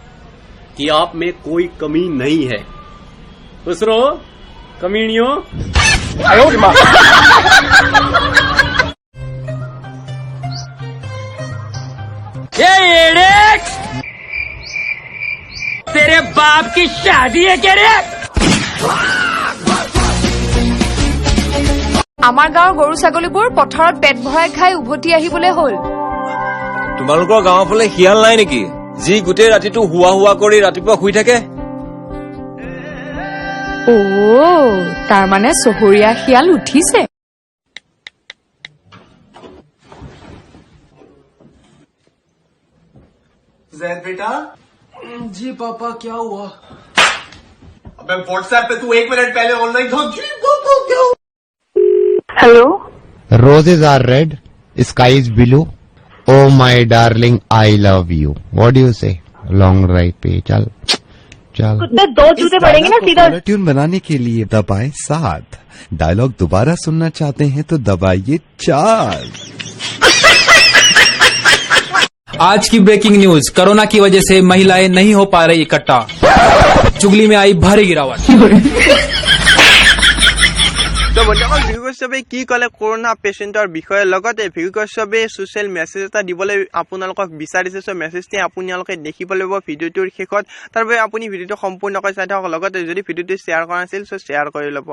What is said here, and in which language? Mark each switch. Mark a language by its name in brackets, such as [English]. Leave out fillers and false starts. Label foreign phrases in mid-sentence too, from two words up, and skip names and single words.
[Hindi] कि आप में कोई कमी नहीं है। खुश रहो कमीनियों। तेरे बाप की शादी है क्या रे? [Assamese] আমাৰ গাঁৱৰ গৰু ছাগলীবোৰ পথাৰত পেট ভৰাই খাই উভতি আহিবলৈ হ'ল। তোমালোকৰ গাঁৱৰ ফালে শিয়াল নাই নেকি, যি গোটেই ৰাতিটো হুৱা কৰি ৰাতিপুৱা শুই থাকে? তাৰ মানে চহৰীয়া শিয়াল উঠিছে। [Hindi] जैद बेटा। जी पापा, क्या हुआ? अबे व्हाट्सएप पे तू 1 मिनट पहले ऑनलाइन था। जी पापा, क्या हुआ? [English] Hello? Roses are red, sky is blue. Oh my darling, I love you. What do you say? Long drive [Hindi] पे चल कुत्ते 2 जूते पड़ेंगे ना सीधा। ट्यून बनाने के लिए दबाएं 7। डायलॉग दोबारा सुनना चाहते हैं तो दबाइए 4। आज की [English] breaking news, [Hindi] कोरोना की वजह से महिलाएं नहीं हो पा रही इकट्ठा, चुगली में आई भारी गिरावट। [Assamese] তো বন্ধুসকল, ভিকু কাশ্যপে কি ক'লে [English] corona patient [Assamese] বিষয়ে, লগতে ভিকু কাশ্যপে [English] social message [Assamese] এটা দিবলৈ আপোনালোকক বিচাৰিছে। চ' মেছেজটি আপোনালোকে দেখিবলৈ পাব ভিডিঅ'টোৰ শেষত। তাৰ বাবে আপুনি ভিডিঅ'টো সম্পূৰ্ণকৈ চাই থাকক, লগতে যদি ভিডিঅ'টো শ্বেয়াৰ কৰা নাছিল চ' শ্বেয়াৰ কৰি ল'ব।